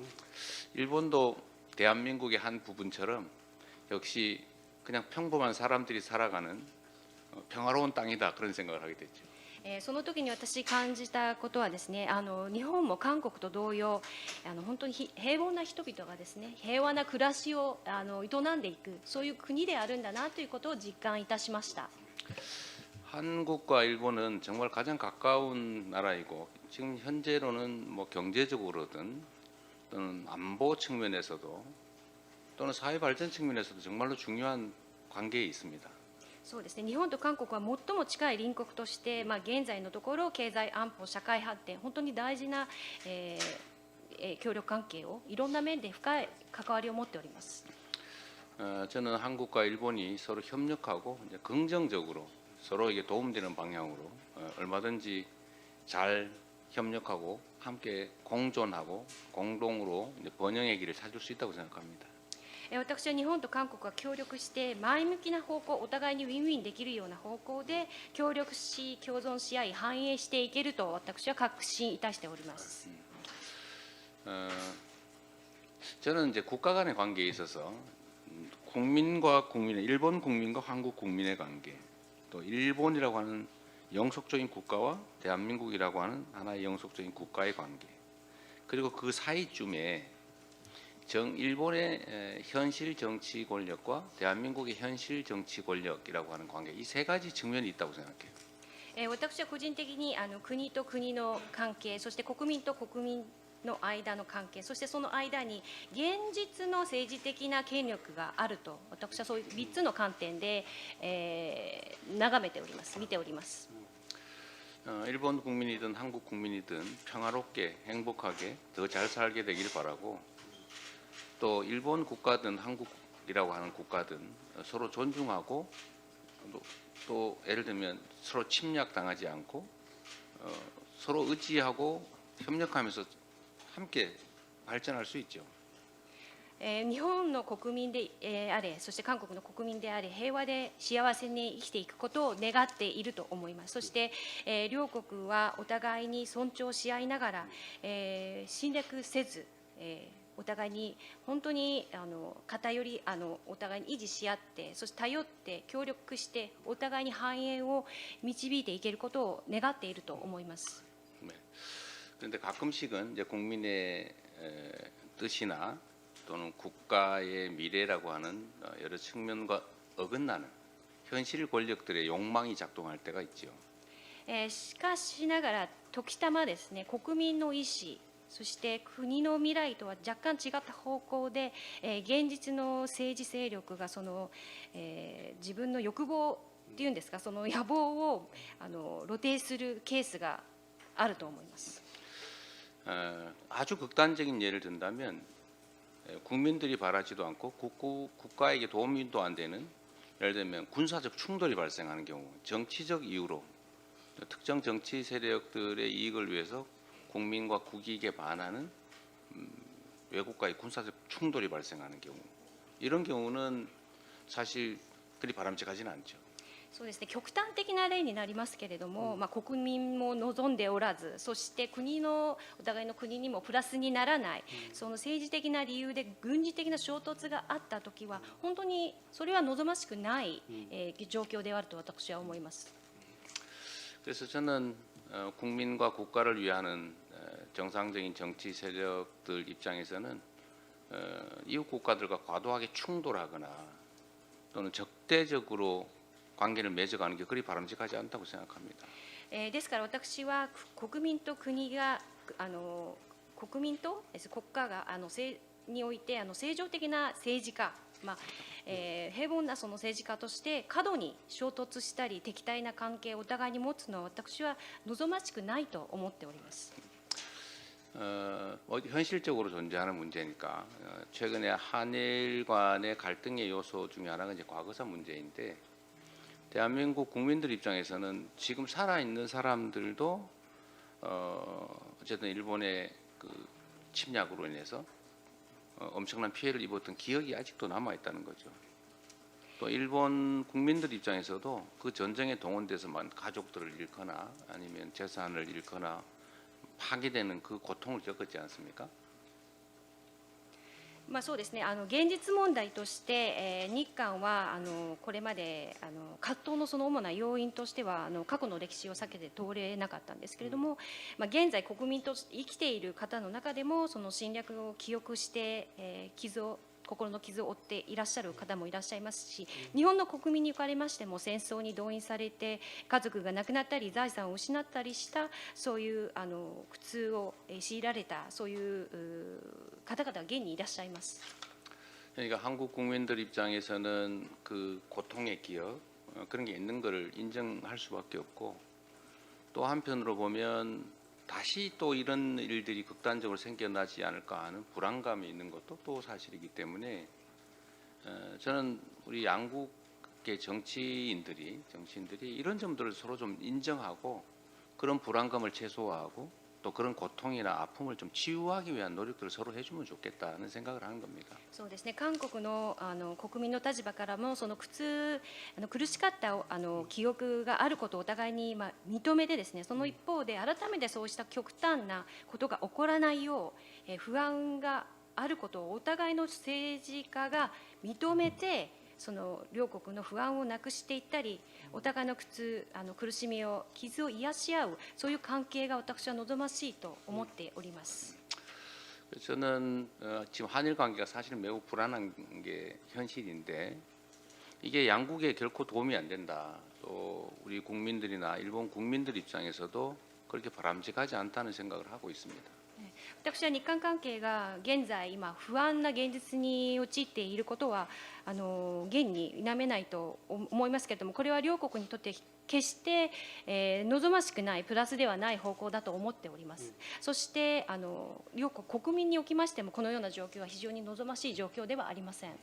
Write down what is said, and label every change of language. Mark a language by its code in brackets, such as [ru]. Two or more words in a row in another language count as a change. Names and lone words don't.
[ko] 일본도 대한민국의 한 부분처럼 역시 그냥 평범한 사람들이 살아가는 평화로운 땅이다 그런 생각을 하게 됐죠. [ja] その時に私感じたことはですね、日本も韓国と同様本当に平凡な人々がですね平和な暮らしを営んでいくそういう国であるんだなということを実感いたしました。 [ko] 한국과 일본은 정말 가장 가까운 나라이고 지금 현재로는 뭐 경제적으로든 또는 안보 측면에서도 또는 사회 발전 측면에서도 정말로 중요한 관계에 있습니다. [ja] そうですね、日本と韓国は最も近い隣国として、現在のところ経済安保社会発展本当に大事な、協力関係をいろんな面で深い関わりを持っております。 [ko] 저는 한국과 일본이 서로 협력하고 이제 긍정적으로 서로에게 도움되는 방향으로 얼마든지 잘 협력하고 함께 공존하고 공동으로 이제 번영의 길을 찾을 수 있다고 생각합니다. [ja] 私は日本と韓国が協力して前向きな方向、お互いにウィンウィンできるような方向で協力し、共存し合い、繁栄していけると私は確信いたしております。 [ko] 저는 이제 국가 간의 관계에 있어서 국민과 국민의 일본 국민과 한국 국민의 관계, 또 일본이라고 하는 영속적인 국가와 대한민국이라고 하는 하나의 영속적인 국가의 관계, 그리고 그 사이쯤에 일본의 현실 정치 권력과 대한민국의 현실 정치 권력이라고 하는 관계, 이 세 가지 측면이 있다고 생각해요. [ja] 私は個人的に国と国の関係、そして国民と国民の間の関係、そしてその間に現実の政治的な権力があると、私はそういう3つの観点で、眺めております、見ております。 [ko] 일본 국민이든 한국 국민이든 평화롭게 행복하게 더 잘 살게 되길 바라고, 또 일본 국가든 한국이라고 하는 국가든 서로 존중하고, 또 예를 들면 서로 침략당하지 않고 서로 의지하고 협력하면서 함께 발전할 수 있죠. [ja] 日本の国民であれ、そして韓国の国民であれ、平和で幸せに生きていくことを願っていると思います。そして、両国はお互いに尊重し合いながら、侵略せず、お互いに本当に偏りお互いに維持し合って、そして頼って協力してお互いに繁栄を導いていけることを願っていると思います。 [ko] 네. 그런데 가끔씩은 이제 국민의 뜻이나 또는 국가의 미래라고 하는 여러 측면과 어긋나는 현실 권력들의 욕망이 작동할 때가 있죠. [ja] しかしながら時たまですね、国民の意思、そして国の未来とは若干違った方向で、現実の政治勢力が自分の欲望っていうんですか、その野望を露呈するケースがあると思います。 [ko] 아주 극단적인 예를 든다면 국민들이 바라지도 않고 국가에게 도움도 안 되는, 예를 들면 군사적 충돌이 발생하는 경우, 정치적 이유로 특정 정치 세력들의 이익을 위해서 국민과 국익에 반하는 외국과의 군사적 충돌이 발생하는 경우, 이런 경우는 사실 그리 바람직하지는 않죠. [ja] そうですね、極端的な例になりますけれども、国民も望んでおらず、そしてお互いの国にもプラスにならない、その政治的な理由で軍事的な衝突があったときは、本当にそれは望ましくない、状況であると私は思います。 [ko] 그래서 저는 국민과 국가를 위하는 정상적인 정치 세력들 입장에서는 이웃 국가들과 과도하게 충돌하거나 또는 적대적으로 관계를 맺어가는 게 그리 바람직하지 않다고 생각합니다. [ja] ですから私は国民と国が国民と国家がにおいて正常的な政治家、平凡なその政治家として過度に衝突したり敵対な関係をお互いに持つのは私は望ましくないと思っております。 [ko] 현실적으로 존재하는 문제니까 최근에 한일 간의 갈등의 요소 중에 하나가 이제 과거사 문제인데, 대한민국 국민들 입장에서는 지금 살아있는 사람들도 어쨌든 일본의 그 침략으로 인해서 엄청난 피해를 입었던 기억이 아직도 남아 있다는 거죠. 또 일본 국민들 입장에서도 그 전쟁에 동원돼서만 가족들을 잃거나 아니면 재산을 잃거나 파괴되는 그 고통을 겪었지 않습니까? [ja] そうですね、現実問題として、日韓はこれまで葛藤のその主な要因としては過去の歴史を避けて通れなかったんですけれども、現在国民と生きている方の中でもその侵略を記憶して、心の傷を負っていらっしゃる方もいらっしゃいますし、日本の国民におかれましても戦争に動員されて家族が亡くなったり財産を失ったりしたそういう苦痛を強いられたそういう方々が現にいらっしゃいます。 [ko] 그러니까 한국 국민들 입장에서는 그 고통의 기억 그런 게 있는 것을 인정할 수밖에 없고, 또 한편으로 보면 다시 또 이런 일들이 극단적으로 생겨나지 않을까 하는 불안감이 있는 것도 또 사실이기 때문에 저는 우리 양국의 정치인들이 이런 점들을 서로 좀 인정하고 그런 불안감을 최소화하고 또 그런 고통이나 아픔을 좀 치유하기 위한 노력들을 서로 해주면 좋겠다는 생각을 하는 겁니다. [ja] そうですね、韓国の国民の立場からもその苦しかった記憶があることをお互いに認めてですね、その一方で改めてそうした極端なことが起こらないよう、不安があることをお互いの政治家が認めて、その両国の不安をなくしていったり、お互いの苦しみを傷を癒し合う、そういう関係が私は望ましいと思っております。 [ko] 저는 지금 한일 관계가 사실은 매우 불안한 게 현실인데 이게 양국에 결코 도움이 안 된다. 또 우리 국민들이나 일본 국민들 입장에서도 그렇게 바람직하지 않다는 생각을 하고 있습니다. [ja] 私は日韓関係が現在今不安な現実に陥っていることは現に否めないと思いますけれども、これは両国にとって決して、望ましくないプラスではない方向だと思っております。そして両国国民におきましてもこのような状況は非常に望ましい状況ではありません。